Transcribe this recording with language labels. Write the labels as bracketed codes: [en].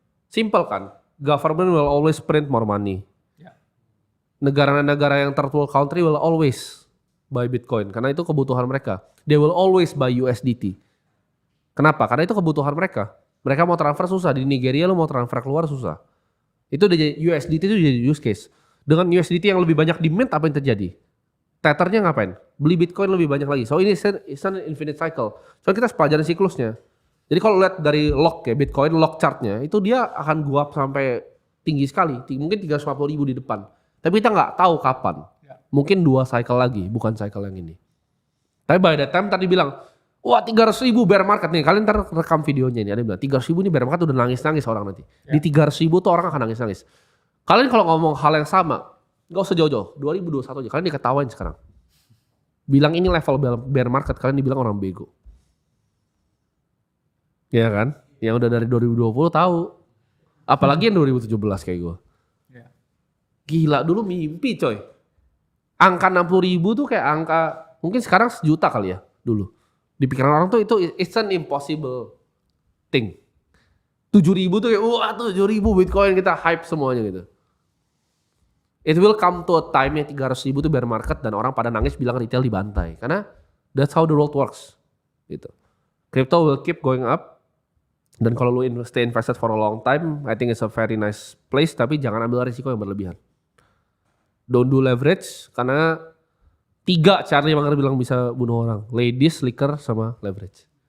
[en] Simple kan, government will always print more money. [id] Negara-negara yang [en] third world country will always buy Bitcoin [id] karena itu kebutuhan mereka. [en] They will always buy USDT. [id] Kenapa? Karena itu kebutuhan mereka. Mereka mau transfer susah. Di Nigeria lu mau transfer keluar susah. Itu USDT itu jadi use case. Dengan USDT yang lebih banyak demand apa yang terjadi? Tethernya ngapain? Beli Bitcoin lebih banyak lagi. So ini [en] is an infinite cycle. [id] So kita pelajaran siklusnya. Jadi kalau lihat dari lock ya Bitcoin lock chartnya itu dia akan [en] go up [id] sampai tinggi sekali. Mungkin 350.000 di depan. Tapi kita nggak tahu kapan. Mungkin 2 cycle lagi, bukan cycle yang ini. Tapi [en] by that time [id] tadi bilang, wah 300.000 bear market nih. Kalian ntar rekam videonya ini. Ada bilang 300.000 ini bear market udah nangis-nangis orang nanti. Di 300.000 tuh orang akan nangis-nangis. Kalian kalau ngomong hal yang sama, nggak usah jauh-jauh. 2021 aja. Kalian diketawain sekarang. Bilang ini level bear market, kalian dibilang orang bego. Iya kan? Yang udah dari 2020 tahu. Apalagi yang 2017 kayak gue. Gila dulu mimpi coy. Angka 60.000 tuh kayak angka mungkin sekarang 1 juta kali ya dulu. Di pikiran orang tuh itu [en] it's an impossible thing. [id] 7.000 tuh kayak wah 7.000 Bitcoin kita hype semuanya gitu. [en] It will come to a time [id] yang 300.000 tuh [en] bear market [id] dan orang pada nangis bilang [en] retail dibantai. [id] Karena [en] that's how the world works. [id] Gitu. [en] Crypto will keep going up. [id] Dan kalau lu [en] stay invested for a long time, I think it's a very nice place. [id] Tapi jangan ambil risiko yang berlebihan. [en] Don't do leverage [id] karena 3 cara yang bilang bisa bunuh orang. [en] Ladies, liquor, [id] sama [en] leverage.